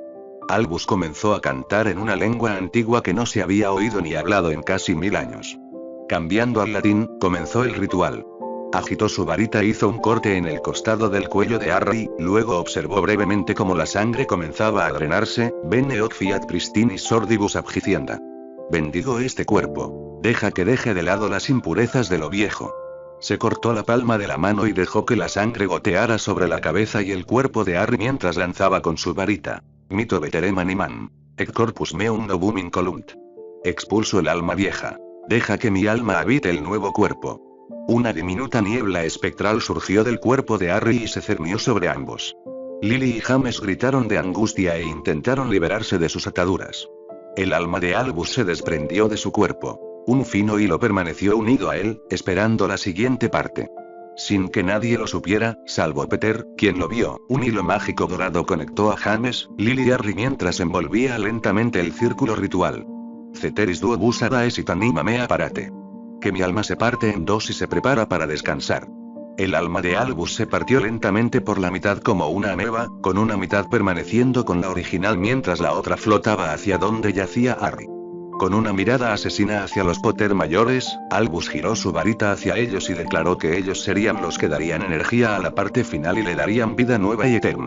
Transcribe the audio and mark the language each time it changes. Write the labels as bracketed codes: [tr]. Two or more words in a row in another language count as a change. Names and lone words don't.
[es] Albus comenzó a cantar en una lengua antigua que no se había oído ni hablado en casi 1000 años. Cambiando al latín, comenzó el ritual. Agitó su varita e hizo un corte en el costado del cuello de Harry, luego observó brevemente cómo la sangre comenzaba a drenarse. [la] Bene hoc fiat pristinis sordibus abjicienda. [es] Bendigo este cuerpo. Deja que deje de lado las impurezas de lo viejo. Se cortó la palma de la mano y dejó que la sangre goteara sobre la cabeza y el cuerpo de Harry mientras lanzaba con su varita. [la] Mito veterem animam. Et corpus meum novum incolunt. [es] Expulso el alma vieja. Deja que mi alma habite el nuevo cuerpo. Una diminuta niebla espectral surgió del cuerpo de Harry y se cernió sobre ambos. Lily y James gritaron de angustia e intentaron liberarse de sus ataduras. El alma de Albus se desprendió de su cuerpo. Un fino hilo permaneció unido a él, esperando la siguiente parte. Sin que nadie lo supiera, salvo Peter, quien lo vio, un hilo mágico dorado conectó a James, Lily y Harry mientras envolvía lentamente el círculo ritual. [la] Ceteris duobus adaesit anima mea parate. [es] Que mi alma se parte en dos y se prepara para descansar. El alma de Albus se partió lentamente por la mitad como una ameba, con una mitad permaneciendo con la original mientras la otra flotaba hacia donde yacía Harry. Con una mirada asesina hacia los Potter mayores, Albus giró su varita hacia ellos y declaró que ellos serían los que darían energía a la parte final y le darían vida nueva y eterna.